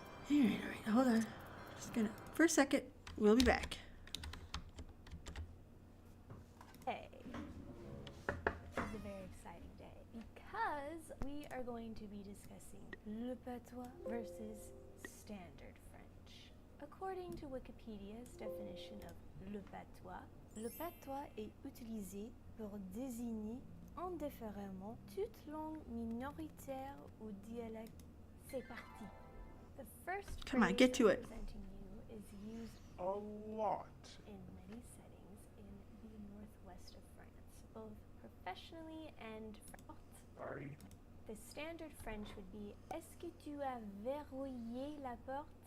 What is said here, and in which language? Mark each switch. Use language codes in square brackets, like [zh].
[en] Alright, hold on. Just gonna, for a second, we'll be back. Hey. This is a very exciting day because we are going to be discussing [fr] le patois [en] versus standard French. According to Wikipedia's definition of [fr] le patois est utilisé pour désigner indifféremment toute langue minoritaire ou dialecte. C'est parti. [en] The first Come on, phrase get to it. representing you is used A lot. in many settings in the northwest of France, both professionally and Sorry. The standard French would be [fr] Est-ce que tu as verrouillé la porte?